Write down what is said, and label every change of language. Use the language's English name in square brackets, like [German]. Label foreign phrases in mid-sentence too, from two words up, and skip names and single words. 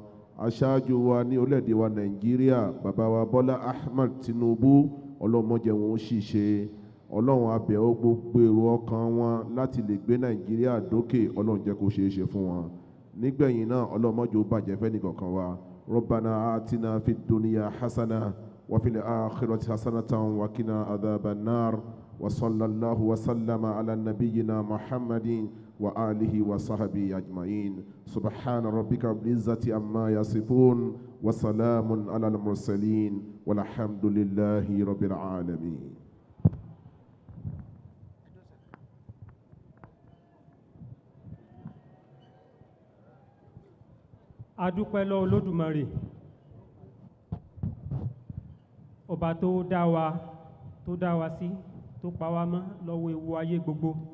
[Yoruba] Aṣáájú wa ní orílẹ̀-èdè wa Nàìjíríà, bàbá wa Bọ́lá Ahmed Tinubu, Ọlọ́run má jẹ́ wọn ó ṣìṣe. Ọlọ́run a bẹ̀ ọ́ gbogbo èrò ọkàn wọn láti lè gbé Nàìjíríà dókè, Ọlọ́run jẹ́ kó ṣeé ṣe fún wọn. Nígbẹ̀yìn náà, Ọlọ́run má jẹ́ ó bàjẹ́ fẹ́nìkankan wa. [Arabic] ربنا آتنا في الدنيا حسنة وفي الآخرة حسنة وقنا عذاب النار. وصلى الله وسلم على نبينا محمد وآله وصحبه أجمعين. سبحان ربك رب العزة عما يصفون وسلام على المرسلين والحمد لله رب العالمين. [Yoruba] A dúpẹ́ lọ́wọ́ Olódùmarè, ọba tó dá wa sí, tó pa wá mọ́ lọ́wọ́ ewu ayé gbogbo.